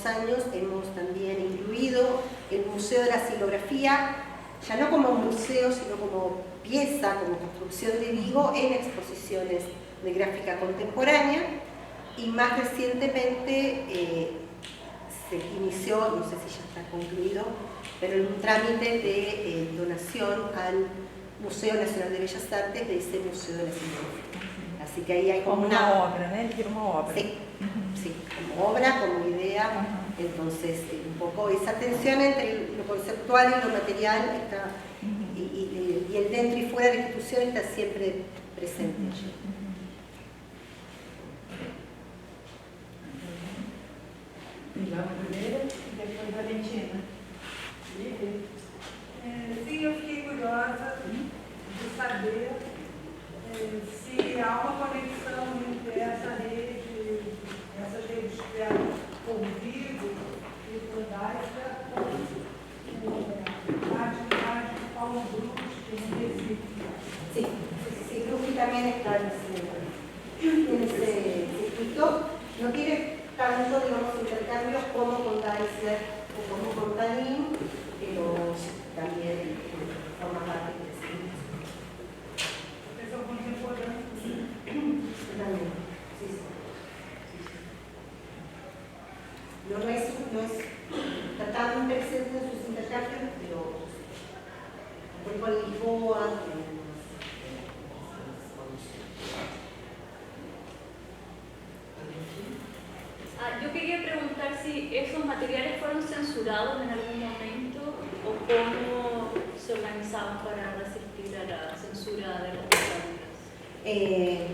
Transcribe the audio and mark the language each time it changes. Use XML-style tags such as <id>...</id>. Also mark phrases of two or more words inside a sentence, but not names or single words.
<es>años hemos también incluido el Museo de la Silografía, ya no como museo, sino como pieza, como construcción de Vigo, en exposiciones de gráfica contemporánea, y más recientemente se inició, no sé si ya está concluido, pero en un trámite de donación al Museo Nacional de Bellas Artes de ese Museo de la Silografía. Así que ahí hay como una obra, ¿no? Él quiere una obra. Sí, sí, como obra, como idea. Entonces, un poco esa tensión entre lo conceptual y lo material está, y el dentro y fuera de la institución está siempre presente.</es> <pt>Vamos primeiro e depois a Valentina. Sim, eu fiquei curiosa de saber se há uma conexão entre essas redes criadas por Vigo e por Daisha com a atividade de Paulo Brusque em Recife.</pt> <es>Sí, Brusque también está en ese circuito. No tiene tanto, digamos, intercambios como con Daisler o como con Tanin, pero también forma parte de ese circuito.</es> <pt>Professor contemporâneo.</pt> <es>También, sí. No está tan presente en sus intercambios, pero por ejemplo en Lisboa, yo quería preguntar si esos materiales fueron censurados en algún momento o cómo se organizaban para resistir a la censura de las dictaduras.</es>